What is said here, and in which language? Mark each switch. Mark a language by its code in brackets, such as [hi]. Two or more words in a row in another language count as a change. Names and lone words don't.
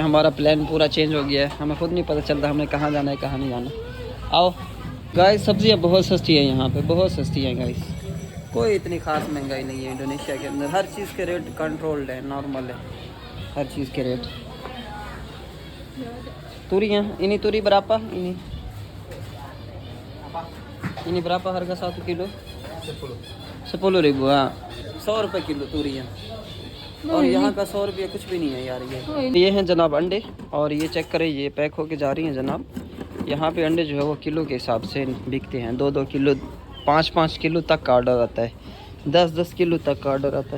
[hi] हमारा प्लान पूरा चेंज हो गया है, हमें खुद नहीं पता चलता हमें कहाँ जाना है कहाँ नहीं जाना। आओ गाइस, सब्जियाँ बहुत सस्ती है यहाँ पे, बहुत सस्ती है गाइस। कोई इतनी खास महंगाई नहीं है इंडोनेशिया के अंदर, हर चीज़ के [en] rate controlled [hi] है, नॉर्मल है हर चीज़ के रेट। [id] तूरियाँ ini turi berapa ini? Ini berapa harga 1 kilo? [hi] 10.000। हाँ 100 रुपये किलो तूरियाँ। और यहाँ का 100 रुपये कुछ भी नहीं है यार। ये हैं जनाब अंडे, और ये चेक करें, ये पैक होके जा रही हैं जनाब। यहाँ पे अंडे जो है वो किलो के हिसाब से बिकते हैं, 2-2 किलो 5-5 किलो तक का ऑर्डर आता है, 10-10 किलो तक का ऑर्डर आता है।